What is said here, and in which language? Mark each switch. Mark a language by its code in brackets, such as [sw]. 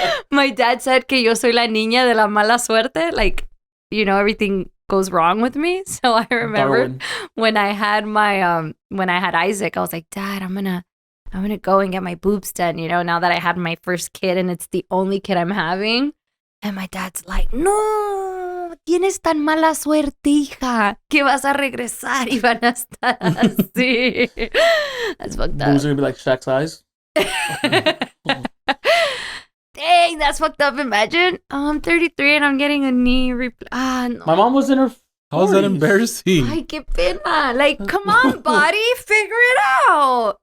[en] My dad said [es] que yo soy la niña de la mala suerte. [en] Like, you know, everything goes wrong with me. So I remember Darwin. when I had my when I had Isaac, I was like, Dad, I'm gonna go and get my boobs done. You know, now that I had my first kid and it's the only kid I'm having. And my dad's like, [es] no, tienes tan mala suerte, hija, que vas a regresar y van a estar así. [en] That's fucked up. Boobs are gonna be like Shaq's eyes. Dang, that's fucked up. Imagine, I'm 33 and I'm getting a knee no. My mom was in her 40s. How is that embarrassing? [es] Ay, qué pena. [en] Like, come on, body, figure it out.